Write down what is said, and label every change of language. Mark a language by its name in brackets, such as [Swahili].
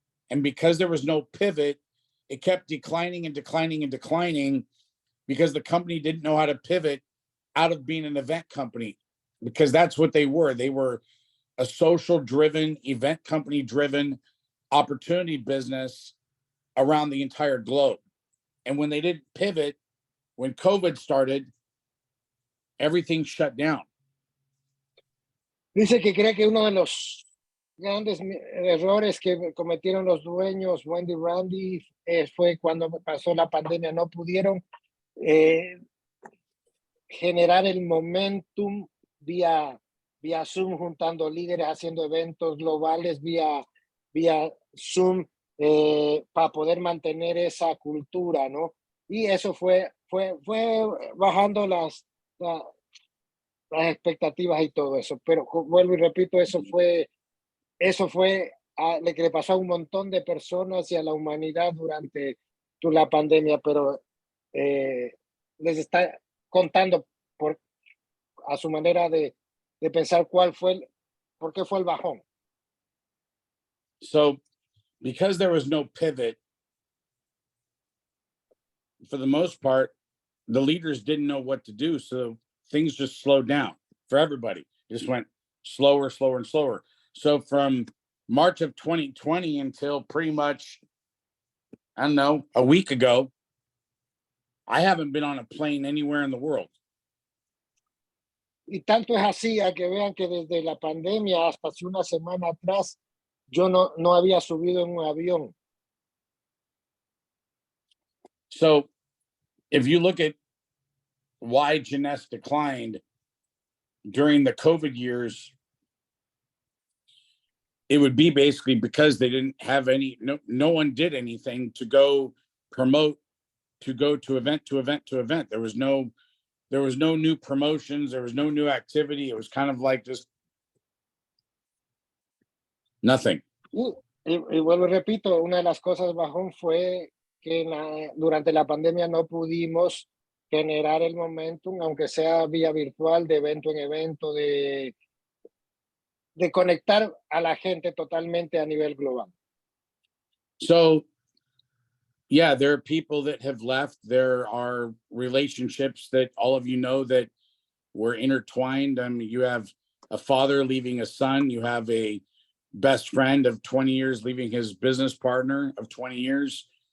[English] And because there was no pivot, it kept declining and declining and declining because the company didn't know how to pivot out of being an event company, because that's what they were. They were a social driven, event company driven opportunity business around the entire globe. And when they didn't pivot, when COVID started, everything shut down. [Spanish] Dice que cree que uno de los grandes errores que cometieron los dueños, Wendy Randy, fue cuando pasó la pandemia. No pudieron generar el momentum vía Zoom, juntando líderes, haciendo eventos globales vía Zoom, para poder mantener esa cultura, ¿no? Y eso fue bajando las expectativas y todo eso. Pero vuelvo y repito, eso fue lo que le pasó a un montón de personas y a la humanidad durante la pandemia, pero les está contando a su manera de pensar por qué fue el bajón. [English] So, because there was no pivot, for the most part, the leaders didn't know what to do. So things just slowed down for everybody. It just went slower, slower, and slower. So from March of 2020 until pretty much, I don't know, a week ago, I haven't been on a plane anywhere in the world. [Spanish] Y tanto es así, a que vean que desde la pandemia hasta hace una semana atrás, yo no había subido en un avión. [English] So if you look at why Jeunesse declined during the COVID years, it would be basically because they didn't have no one did anything to go promote, to go to event to event to event. There was no new promotions. There was no new activity. It was kind of like just nothing. [Spanish] Y vuelvo y repito, una de las cosas bajón fue que durante la pandemia no pudimos generar el momentum, aunque sea vía virtual, de evento en evento, de conectar a la gente totalmente a nivel global. [English] So, yeah, there are people that have left. There are relationships that all of you know that were intertwined. I mean, you have a father leaving a son. You have a best friend of 20 years leaving his business partner of 20 years.